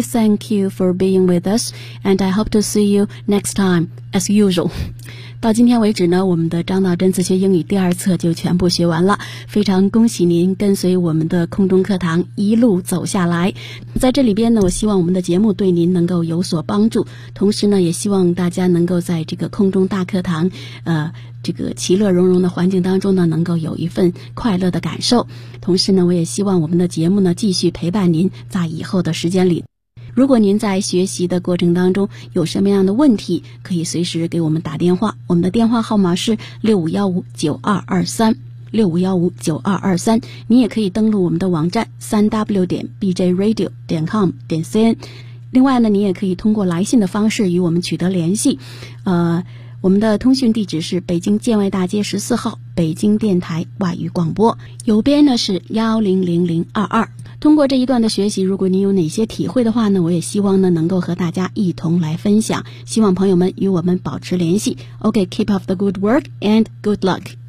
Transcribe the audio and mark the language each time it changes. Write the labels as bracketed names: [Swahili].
[English] Thank you for being with us, and I hope to see you next time, as usual. [Chinese] 到今天为止呢，我们的张导真自学英语第二册就全部学完了，非常恭喜您跟随我们的空中课堂一路走下来。在这里边呢，我希望我们的节目对您能够有所帮助，同时呢，也希望大家能够在这个空中大课堂这个其乐融融的环境当中呢，能够有一份快乐的感受。同时呢，我也希望我们的节目呢继续陪伴您在以后的时间里。如果您在学习的过程当中有什么样的问题，可以随时给我们打电话，我们的电话号码是65159223 65159223。你也可以登录我们的网站 www.bjradio.com.cn。另外呢，你也可以通过来信的方式与我们取得联系，我们的通讯地址是北京建外大街14号，北京电台外语广播，邮编呢是100022。通过这一段的学习，如果您有哪些体会的话呢，我也希望呢能够和大家一同来分享，希望朋友们与我们保持联系。 [English] OK, keep up the good work and good luck.